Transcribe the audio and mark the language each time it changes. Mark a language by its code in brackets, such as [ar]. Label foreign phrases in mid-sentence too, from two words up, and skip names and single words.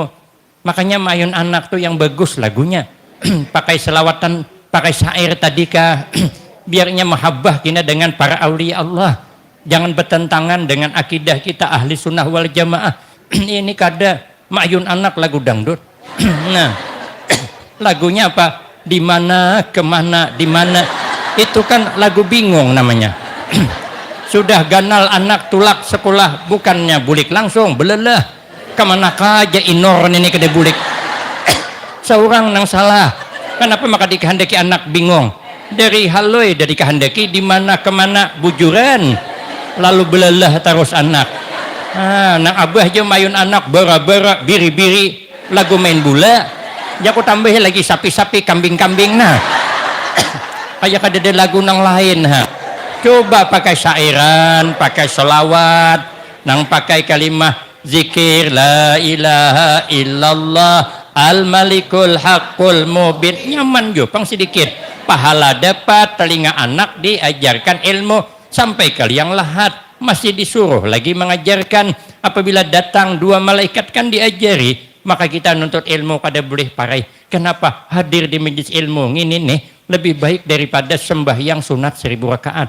[bjn] Makanya mayun anak tuh yang bagus lagunya. Pakai selawatan, pakai syair tadi kah biarnya mahabbah kita dengan para aulia Allah. Jangan bertentangan dengan akidah kita [ar] أهل السنة والجماعة. [bjn] Ini kada mayun anak lagu dangdut. Nah, lagunya apa? Di mana, kemana, di mana? Itu kan lagu bingung namanya. Sudah ganal anak tulak sekolah bukannya bulik langsung belelah. Kemana kaja inor ini kada bulik. Seorang nang salah. Kenapa maka dikehendaki anak bingung? Dari haloi dari kehendaki di mana kemana bujuran. Lalu belelah terus anak. Nang abah aja mayun anak bara-bara biri-biri lagu main bola. Ya aku tambah lagi sapi-sapi kambing-kambing nah. Kayak ada lagu nang lain Coba pakai syairan, pakai selawat, nang pakai kalimah zikir [ar] لا إله إلا الله الملك الحق المبين. [bjn] Nyaman jo pang sedikit. Pahala dapat, telinga anak diajarkan ilmu sampai ke liang lahat. Masih disuruh lagi mengajarkan. Apabila datang 2 malaikat kan diajari. Maka kita nuntut ilmu kada boleh parai. Kenapa? Hadir di majlis ilmu ini nih lebih baik daripada sembahyang sunat 1000 rakaat.